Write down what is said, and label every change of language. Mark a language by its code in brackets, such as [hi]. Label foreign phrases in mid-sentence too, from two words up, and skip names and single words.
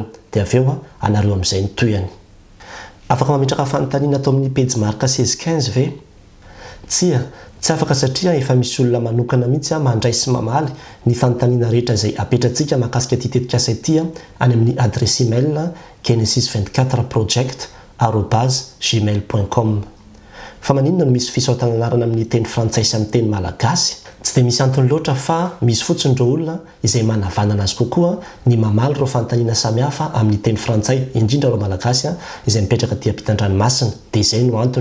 [mg] Dia avy eo anareo amin'izay ny toyany. Afaka mametraka fanontaniana atao amin'ny pejy marika 16-15 ve? Tsia, tsy afaka, satria efa misy olona manokana mihitsy mandray sy mamaly ny fanontaniana rehetra izay apetratsika mahakasika ity tetikasa ity any amin'ny adresy email genesis24project@gmail.com. Fa maninona no misy fisoratana anarana amin'ny teny frantsay sy amin'ny teny malagasy? tsy dia misy antony loatra fa misy fotsiny ireo olona izay manavanana azy kokoa ny mamaly ireo fanontaniana samihafa amin'ny teny frantsay indrindra ireo malagasy izay mipetraka dia ampitan-dranomasina dia izay no antony.